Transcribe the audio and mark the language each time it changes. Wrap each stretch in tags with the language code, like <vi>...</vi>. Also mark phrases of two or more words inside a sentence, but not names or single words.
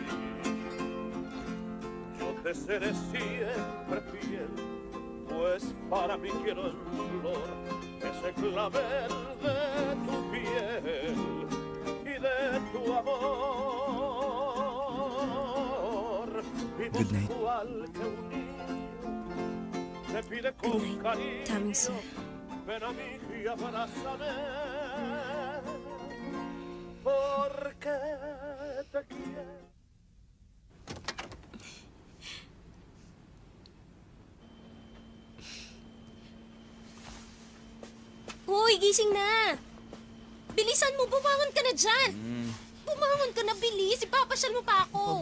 <es>Yo te seré siempre fiel, pues para mí quiero en flor ese clavel de tu piel y de tu amor. Vivo</es> <en>Good night.</en> <es>igual que un niño, te pide</es> <en>Good</en> <es>con</es> <en>night,</en> <es>cariño, Taming-sir. ven a mí y abrázame, porque te quiero.</es> <tl>Uy, gising na! Bilisan mo, bumangon ka na dyan! Bumangon ka na, bilis! Ipapasyal mo pa ako!</tl>